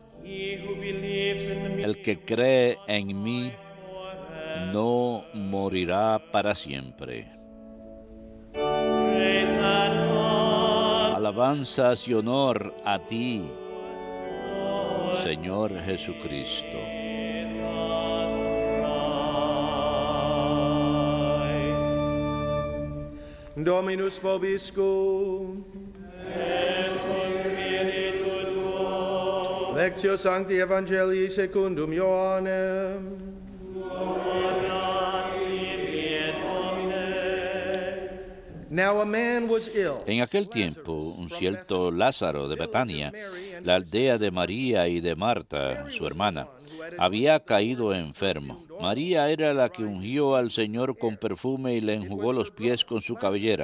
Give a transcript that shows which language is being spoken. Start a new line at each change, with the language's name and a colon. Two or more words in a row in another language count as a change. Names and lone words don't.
Spanish: El que cree en mí no morirá para siempre. Alabanzas y honor a ti, Señor Jesucristo.
Latin: Dominus vobiscum. Lectio Sancti Evangelii secundum Ioannem.
Spanish: En aquel tiempo, un cierto Lázaro de Betania, la aldea de María y de Marta, su hermana, había caído enfermo. María era la que ungió al Señor con perfume y le enjugó los pies con su cabellera.